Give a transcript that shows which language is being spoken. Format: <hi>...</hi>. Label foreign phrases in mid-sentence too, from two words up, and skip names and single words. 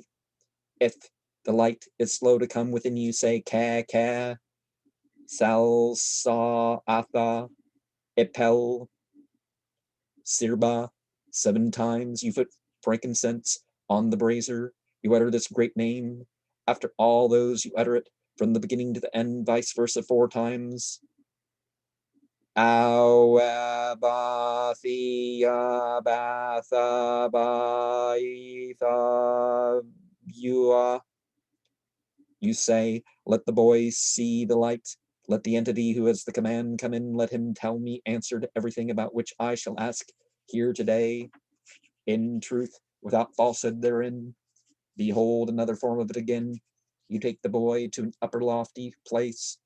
<en>If the light is slow to come within you, say ka ka, sal sa atha, epel, sirba. 7 times you put frankincense on the brazier. You utter this great name. After all those you utter it from the beginning to the end, vice versa 4 times. Awabathia batha baitha yua. You say, let the boy see the light. Let the entity who has the command come in. Let him tell me answer to everything about which I shall ask here today, in truth, without falsehood therein. Behold another form of it again. You take the boy to an upper lofty place.</en>